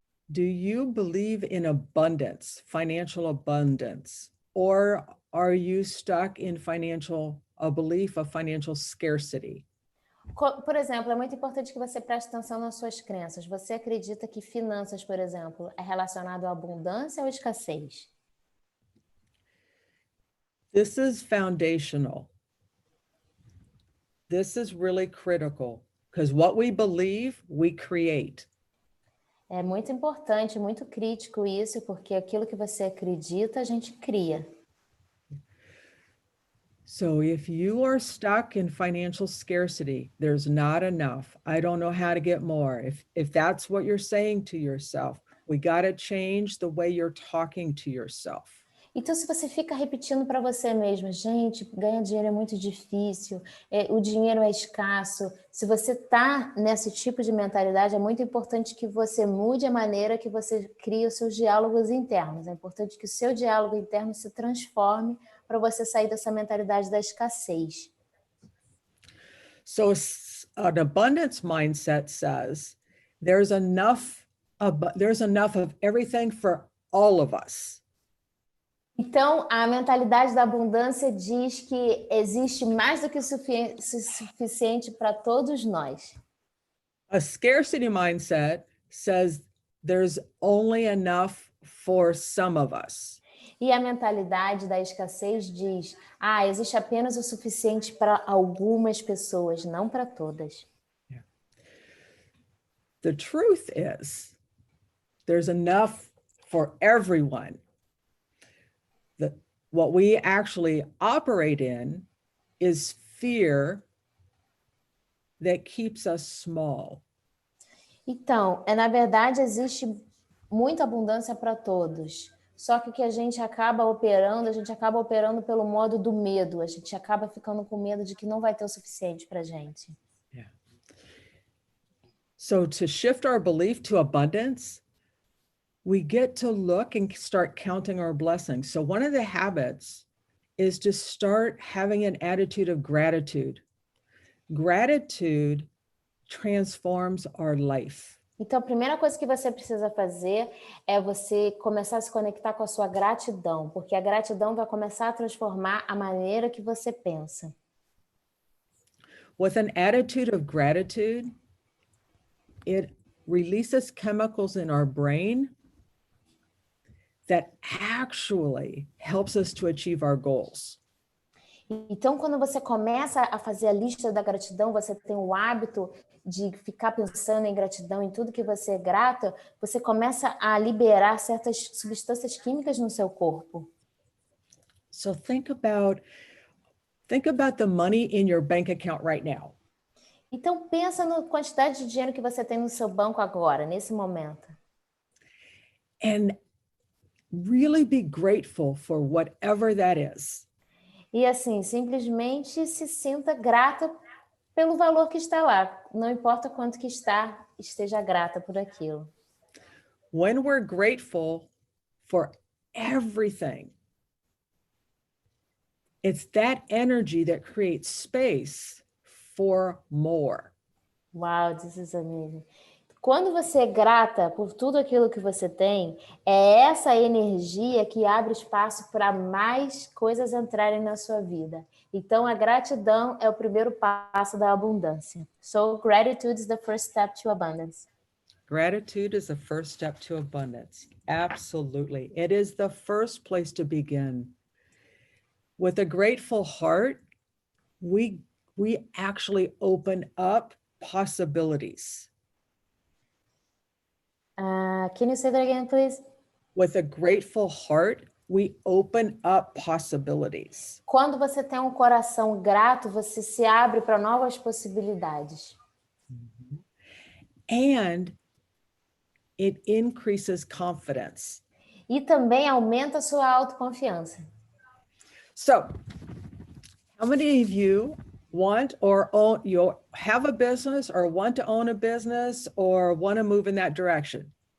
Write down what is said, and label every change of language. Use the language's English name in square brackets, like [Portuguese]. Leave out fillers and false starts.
[English] Do you believe in abundance, financial abundance, or are you stuck in a belief of financial scarcity? [Portuguese] Por exemplo, é muito importante que você preste atenção nas suas crenças. Você acredita que finanças, por exemplo, é relacionado à abundância ou escassez? [English] This is foundational. This is really critical because what we believe, we create. [Portuguese] É muito importante, muito crítico isso, porque aquilo que você acredita, a gente cria. [English] So if you are stuck in financial scarcity, there's not enough. I don't know how to get more. If that's what you're saying to yourself, we got to change the way you're talking to yourself. [Portuguese] Então, se você fica repetindo para você mesmo, gente, ganhar dinheiro é muito difícil, o dinheiro é escasso. Se você está nesse tipo de mentalidade, é muito importante que você mude a maneira que você cria os seus diálogos internos. É importante que o seu diálogo interno se transforme para você sair dessa mentalidade da escassez. [English] So an abundance mindset says there's enough of everything for all of us. [Portuguese] Então, a mentalidade da abundância diz que existe mais do que o suficiente para todos nós. [English] A scarcity mindset says there's only enough for some of us. [Portuguese] E a mentalidade da escassez diz, existe apenas o suficiente para algumas pessoas, não para todas. [English] Yeah. The truth is, there's enough for everyone. What we actually operate in is fear that keeps us small. [Portuguese] Então, na verdade, existe muita abundância para todos. Só que o que a gente acaba operando pelo modo do medo. A gente acaba ficando com medo de que não vai ter o suficiente para a gente. [English] Yeah. So to shift our belief to abundance, we get to look and start counting our blessings. So one of the habits is to start having an attitude of gratitude. Gratitude transforms our life. [Portuguese] Então, a primeira coisa que você precisa fazer é você começar a se conectar com a sua gratidão, porque a gratidão vai começar a transformar a maneira que você pensa. [English] With an attitude of gratitude, it releases chemicals in our brain that actually helps us to achieve our goals. [Portuguese] Então, quando você começa a fazer a lista da gratidão, você tem o hábito de ficar pensando em gratidão, em tudo que você é grato, você começa a liberar certas substâncias químicas no seu corpo. [English] So think about the money in your bank account right now. [Portuguese] Então, pensa na quantidade de dinheiro que você tem no seu banco agora, nesse momento. [English] And really be grateful for whatever that is. [Portuguese] E assim, simplesmente se sinta grata pelo valor que está lá. Não importa quanto que está, esteja grata por aquilo. [English] When we're grateful for everything, it's that energy that creates space for more. Wow, this is amazing. [Portuguese] Quando você é grata por tudo aquilo que você tem, é essa energia que abre espaço para mais coisas entrarem na sua vida. Então, a gratidão é o primeiro passo da abundância. [English] So, gratitude is the first step to abundance. Gratitude is the first step to abundance. Absolutely. It is the first place to begin. With a grateful heart, we actually open up possibilities. Can you say that again, please? With a grateful heart, we open up possibilities. [Portuguese] Quando você tem um coração grato, você se abre para novas possibilidades. [English] And it increases confidence. [Portuguese] E também aumenta a sua autoconfiança. [English] So, how many of you want or own, you have a business or want to own a business or want to move in that direction?